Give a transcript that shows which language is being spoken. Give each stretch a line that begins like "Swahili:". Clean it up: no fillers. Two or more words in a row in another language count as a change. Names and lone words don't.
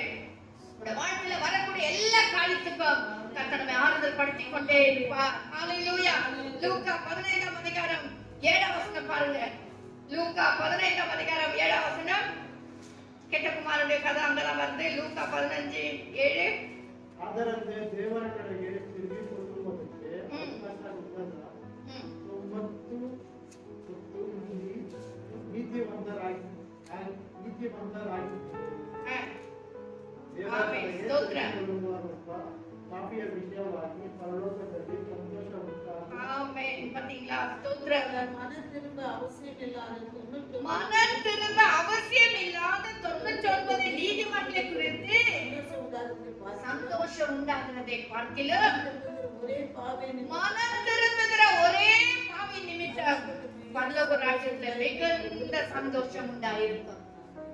Tamil: உங்க வாழ்க்கையில வரக்கூடிய எல்லா காரியத்துக்கும் கர்த்தர் நம்மை ஆறுதல் படுத்திக் கொண்டே இருப்பார். ஹalleluya. லூக்கா 15ஆம் அதிகாரம் 7ஆம் வசனம் பாருங்க. லூக்கா 15ஆம் அதிகாரம் 7ஆம் வசனம். கெட்ட குமாரனுடைய கதை அங்கதான் வருது. லூக்கா 15:7.
Kannada: ಅದರಂತೆ ದೇವರ ಕಡೆಗೆ ತಿರುಗಿಕೊಳ್ಳುವುದಕ್ಕೆ ಅವಕಾಶ ಇಲ್ಲದ 90 ನೀತಿವಂತರಾಗಿ ಪಾಪಿಯ ವಿಷಯವಾಗಿ ಪರಲೋಕದಲ್ಲಿ ಸಂತೋಷ ಉಂಟಾಗಿ.
Tamil: ஆமென். பாத்தீங்களா? ஸ்தோத்திரம். மனம் திரும்ப அவசியம் இல்லாத 99 நீதிமன்றங்களை குறித்து சந்தோஷம் உண்டாகிறதை பார்க்கிலும் ஒரே பாவை மனம் திரும்புகிற ஒரே பாவி நிமித்தம் பரலோக ராஜ்யத்துல மிகுந்த சந்தோஷம் உண்டாயிருக்கும்.